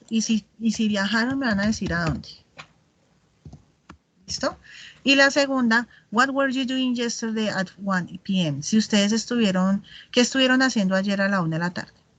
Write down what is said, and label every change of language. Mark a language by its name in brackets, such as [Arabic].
[Spanish] Y si viajaron, me van a decir a dónde. ¿Listo? [English] Y la segunda, what were you doing yesterday at 1 p.m.? [Spanish] Si ustedes ¿qué estuvieron haciendo ayer a la 1 de la tarde?